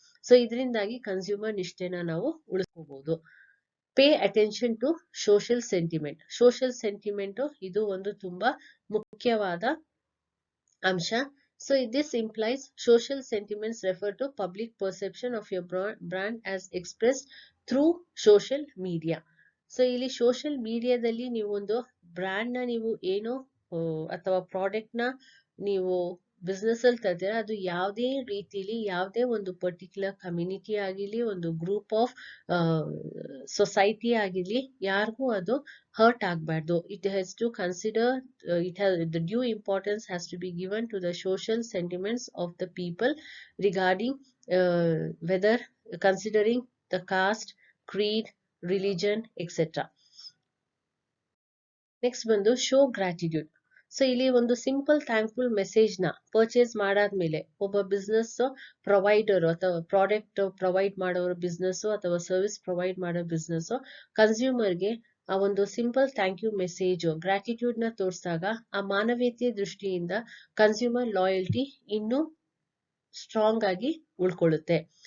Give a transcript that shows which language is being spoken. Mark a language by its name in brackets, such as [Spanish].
[Kannada] So ಇದರಿಂದಾಗಿ consumer ನಿಷ್ಠೆನ ನಾವು ಉಳಿಸ್ಕೋಬಹುದು. [English] Pay attention to social sentiment. [Kannada] Social sentiment ಇದು ಒಂದು ತುಂಬಾ ಮುಖ್ಯವಾದ ಅಂಶ. [English] So this implies social sentiments refer to public perception of your brand as expressed through social media. [Kannada] So ಇಲ್ಲಿ social ಮೀಡಿಯಾದಲ್ಲಿ ನೀವು ಒಂದು ಬ್ರ್ಯಾಂಡ್ ನ ನೀವು ಏನೋ ಅಥವಾ ಪ್ರಾಡಕ್ಟ್ ನ ನೀವು ಬಿಸ್ನೆಸ್ ಅಲ್ಲಿ ತರ್ತೀರಾ, ಅದು ಯಾವುದೇ ರೀತಿಲಿ ಯಾವುದೇ ಒಂದು ಪರ್ಟಿಕ್ಯುಲರ್ ಕಮ್ಯುನಿಟಿ ಆಗಿರ್ಲಿ, ಒಂದು ಗ್ರೂಪ್ ಆಫ್ ಸೊಸೈಟಿ ಆಗಿರ್ಲಿ, ಯಾರಿಗೂ ಅದು hurt ಆಗಬಾರ್ದು. [English] It has to consider the due importance has to be given to the social sentiments of the people regarding whether considering the caste, creed, religion, etc. Next ಬಂದು show gratitude. [Kannada] So ಇಲ್ಲಿ ಒಂದು simple thankful message ನ purchase ಮಾಡಾದ್ಮೇಲೆ ಒಬ್ಬ business provider ಅಥವಾ product provide ಮಾಡೋರು business ಅಥವಾ service provide ಮಾಡೋ ಬಿಸ್ನೆಸ್ ಕನ್ಸ್ಯೂಮರ್ಗೆ ಆ ಒಂದು simple thank you message gratitude ನ ತೋರಿಸಿದಾಗ ಆ ಮಾನವೀಯತೆ ದೃಷ್ಟಿಯಿಂದ ಕನ್ಸ್ಯೂಮರ್ ಲಾಯಲ್ಟಿ ಇನ್ನೂ ಸ್ಟ್ರಾಂಗ್ ಆಗಿ ಉಳ್ಕೊಳ್ಳುತ್ತೆ.